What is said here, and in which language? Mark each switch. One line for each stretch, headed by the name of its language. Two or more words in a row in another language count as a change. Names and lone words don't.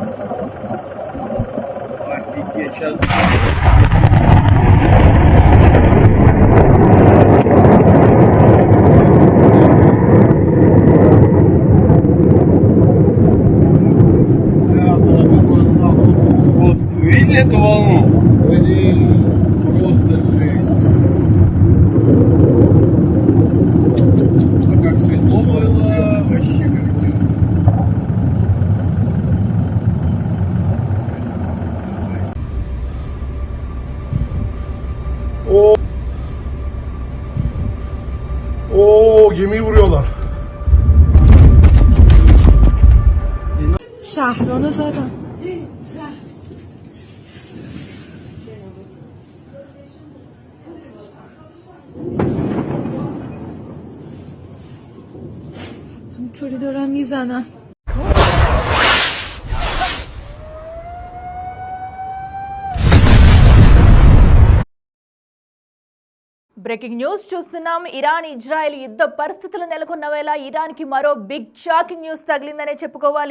Russian: Офигеть, сейчас. Вот, видели эту волну? Просто жесть. А как светло было, вообще капец.
Turkish: Gemi vuruyorlar.
Persian: شهرانو زدن. همینطوری دارن میزنن.
English: breaking news
Telugu: చూస్తున్నాం. ఇరాన్ ఇజ్రాయెల్ యుద్ధ పరిస్థితులు నెలకొన్న వేళ ఇరాన్కి మరో
English: big shocking news
Telugu: తగిలిందనే చెప్పుకోవాలి.